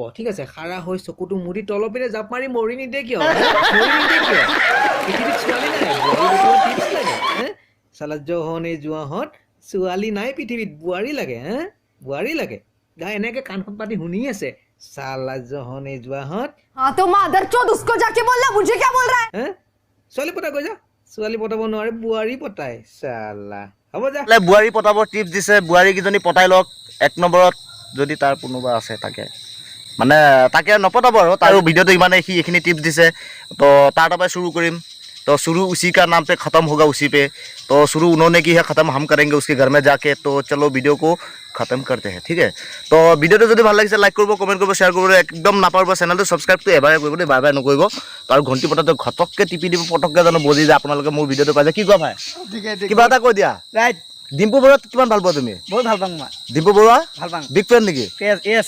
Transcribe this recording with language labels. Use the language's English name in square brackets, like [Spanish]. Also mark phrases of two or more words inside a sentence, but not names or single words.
[Assamese] ঠিক আছে, খাৰা হৈ চকুটো মুদি তলৰ পিনে জাপ মাৰি মৰি নিদিয়ে কিয়? পৃথিৱীত ছোৱালী নাই, টিপছ লাগে হে, চালাজ হনে যোৱাহঁত ছোৱালী নাই পৃথিৱীত, বোৱাৰী লাগে হে, বোৱাৰী লাগে। গা এনেকৈ কাণখন পাতি শুনি আছে, চালাজ হনে যোৱাহঁত। [Hindi] हाँ तो मादरचोद उसको जाके बोलना, मुझे क्या बोल रहा है? [Assamese] হে, ছোৱালী পতা কৈ যা, ছোৱালী পতাব নোৱাৰে, বোৱাৰী পতাই, চালা। হ'ব যা। বোৱাৰী পতাবৰ টিপছ দিছে, বোৱাৰীকেইজনী পতাই লওক। এক নম্বৰত যদি তাৰ কোনোবা আছে তাকে, মানে তাকে নপতাব আৰু তাৰো ভিডিঅ'টো ইমানে সি এইখিনি টিপছ দিছে তো তাৰ তাৰপৰাই শুरू কৰিম [Hindi] तो शुरू उसी का नाम पे ख़त्म होगा उसी पे तो शुरू उन्होंने की है ख़त्म हम करेंगे उसके घर में जाके तो चलो वीडियो को खत्म करते हैं ठीक है तो वीडियो जो [Assamese] ভাল লাগিছে লাইক কৰিব কমেন্ট কৰিব শ্বেয়াৰ কৰিব একদম নাপাহৰিব চেনেলটো সাবস্ক্ৰাইব তো এবাৰে কৰিব দেই বাই বাই নকৰিব আৰু ঘণ্টি পটাটো ঘটককে টিপি দিব পটককে জানো বজি যায় আপোনালোকে মোৰ ভিডিঅ'টো পাইছে কি কোৱা ভাই কিবা এটা কৈ দিয়া ৰাইট ডিম্পু বৰুৱা কিমান ভাল পোৱা তুমি বহুত ভাল পাওঁ মই ডিম্পু বৰুৱা ভাল পাওঁ বিগ ফ্ৰেণ্ড নেকি য়েছ